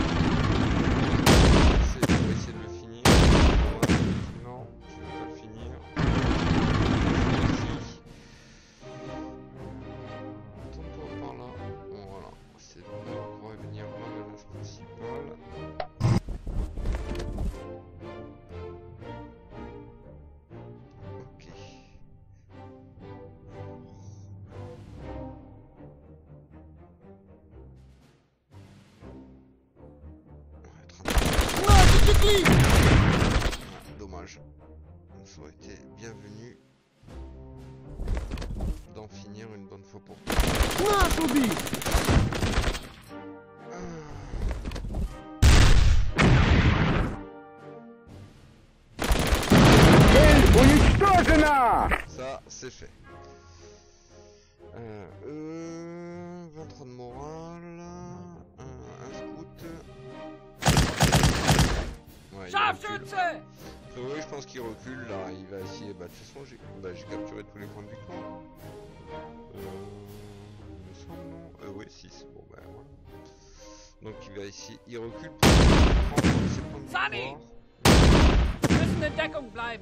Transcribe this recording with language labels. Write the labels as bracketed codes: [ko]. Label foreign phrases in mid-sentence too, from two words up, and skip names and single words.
[fr] C'est pour essayer de le finir. Non, tu veux pas le finir. Tourne-toi par là. Voilà, c'est là qu'on pourrait venir voir la menace principale. Ok. [ru] Наши секли! [fr] Dommage. Ça aurait été bienvenu d'en finir une bonne fois pour toutes. [ru] Наш убит! Цель уничтожена! [fr] Ça, c'est fait. 23 de morale. Un scout. Ouais, il recule. [de] Scharfschütze! [fr] Oui, je pense qu'il recule là. Il va essayer. Bah, de toute façon, j'ai capturé tous les points de victoire. Il me semble, non? Oui, 6. Bon, bah voilà. Donc, il va essayer. Il recule pour prendre ses points de [de] Sani! [fr] victoire. [de] Wir müssen in Deckung bleiben.